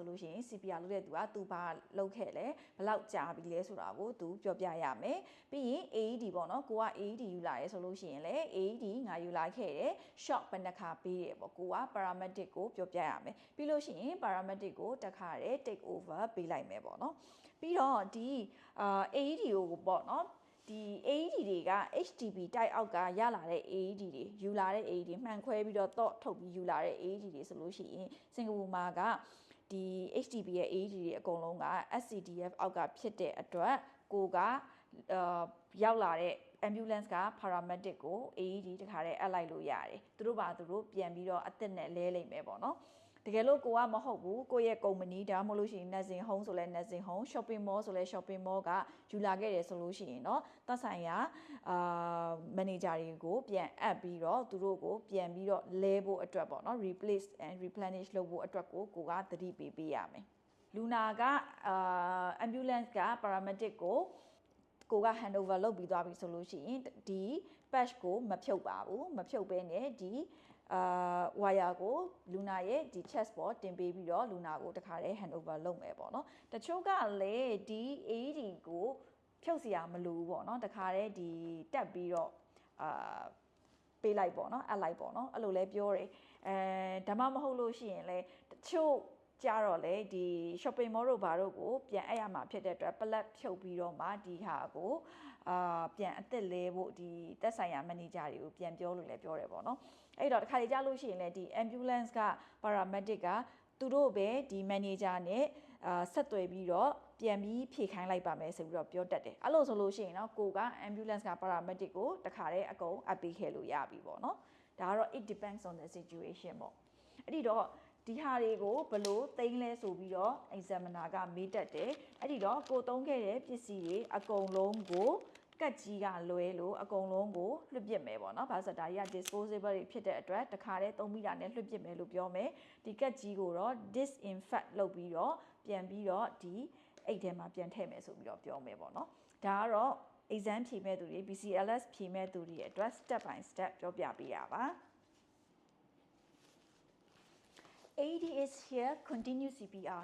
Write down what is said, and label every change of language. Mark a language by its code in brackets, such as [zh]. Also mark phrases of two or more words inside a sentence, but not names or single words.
[my] လို့ရှိရင် CPR လုပ်တဲ့သူကသူဘာလုပ်ခဲ့လဲဘယ်လောက်ကြာပြီလဲဆိုတာကိုသူပြောပြရမယ်ပြီးရင် AED ပေါ့နော်ကိုက AED ယူလာရဲဆိုလို့ ရှိရင်လည်း AED ငါယူလာခဲ့တယ် shock ဘယ်နှခါပေးတယ်ပေါ့ကိုက paramedic ကိုပြောပြရမယ်ပြီးလို့ရှိရင် paramedic ကိုတခါတည်း [en] take over [my] ပေးလိုက်မယ်ပေါ့နော်ပြီးတော့ဒီ AED ကိုပေါ့နော်ဒီ AED တွေက HTP တိုက်အောက်ကရလာတဲ့ AED တွေယူလာတဲ့ AED မှန်ခွဲပြီးတော့ထုတ်ပြီးယူလာတဲ့ AED တွေဆိုလို့ရှိရင်စင်ကာပူမှာကဒီ HTP ရဲ့ AED တွေအကုန်လုံးက SCDF အောက်ကဖြစ်တဲ့အတွက်ကိုကရောက်လာတဲ့ ambulance က paramedic ကို AED တခါတည်းအပ်လိုက်လို့ရတယ်သူတို့ဘာသူတို့ပြန်ပြီးတော့အသက်နဲ့လဲလိမ့်မယ်ပေါ့နော်တ တကယ်လို့ကိုကမဟုတ်ဘူးကိုရဲ့ company ဒါမှမဟုတ်လို့ရှိရင် [en] nursing home [my] ဆိုလဲ [en] nursing home shopping mall [my] ဆိုလဲ [en] shopping mall [my] ကယူလာခဲ့တယ်ဆိုလို့ရှိရင်เนาะသက်ဆိုင်ရာmanager တွေကိုပြန်အပ်ပြီးတော့သူတို့ကိုပြန်ပြီးတော့လဲဖို့အတွက်ပေါ့เนาะ [en] replace and replenish [my] လုပ်ဖို့အတွက်ကိုကသတိပေးရမယ်လူနာကambulance က paramedic ကိုက [en] hand over [my] လုပ်ပြီးသွားပြီဆိုလို့ရှိရင်ဒီ patch ကိုမဖြုတ်ပါဘူးမဖြုတ်ဘဲနဲ့ဒီwire ကို လူနာရဲ့ဒီ chest ပေါ်တင်ပေးပြီးတော့လူနာကိုတခါတည်း [en] hand over [my] လုပ်မယ်ပေါ့နော်တချို့ကလည်းဒီ AED ကိုဖြုတ်เสียမလို့ပေါ့နော်တခါတည်းဒီတက်ပြီးတော့ပေးလိုက်ပေါ့နော်အပ်လိုက်ပေါ့နော်အဲ့လိုလဲပြောတယ်ဒါမှမဟုတ်လို့ရှိရင်လဲတချို့ကြတော့လေဒီ [en] shopping mall [my] တို့ဘာတို့ကိုပြန် အပ်ရမှာဖြစ်တဲ့အတွက် plug ဖြုတ်ပြီးတော့မှဒီဟာကိုပြန်အသက်လဲဖို့ဒီသက်ဆိုင်ရာ manager တွေကိုပြန်ပြောလို့လည်းပြောတယ်ပေါ့နော်အဲ့တော့တစ်ခါလေကြားလို့ရှိရင်လည်းဒီ ambulance က paramedic ကသူတို့ပဲဒီ manager နဲ့ဆက်သွယ်ပြီးတော့ ပြန်ပြီးဖြည့်ခိုင်းလိုက်ပါမယ်ဆိုပြီးတော့ပြောတတ်တယ်အဲ့လိုဆိုလို့ရှိရင်တော့ကိုက ambulance က paramedic ကိုတခါတည်းအကုန်အပ်ပေးခဲ့လို့ရပြီပေါ့နော်ဒါကတော့ [en] it depends on the [my] situation ပေါ့အဲ့ဒီတော့ဒီဟာတွေကိုဘလို့သိမ်းလဲဆိုပြီးတော့ examiner ကမေးတတ်တယ်အဲ့ဒီတော့ကိုသုံးခဲ့တဲ့ပစ္စ ည်းတွေအကုန်လုံးကိုကတ်ကြီးကလွဲလို့အကုန်လုံးကိုလွှတ်ပစ်မယ်ပေါ့နော်။ဘာလို့ဆိုတော့ဒါကြီးက disposable တွေဖြစ်တဲ့အတွက်တခါတည်းသုံးပြီးတာနဲ့လွှတ်ပစ်မယ်လို့ပြောမယ်။ဒီကတ်ကြီးကိုတော့ disinfect လုပ်ပြီးတော့ပြန်ပြီးတော့ဒီအိတ်ထဲမှာပြန်ထည့်မယ်ဆိုပြီးတော့ပြောမယ်ပေါ့နော်။ဒါကတော့ exam ဖြေမဲ့သူတွေ BCLS ဖြေမဲ့သူတွေအတွက် [en] step by step [my] ပြောပြပေးရပါ။ [en] AED is here, continue CPR.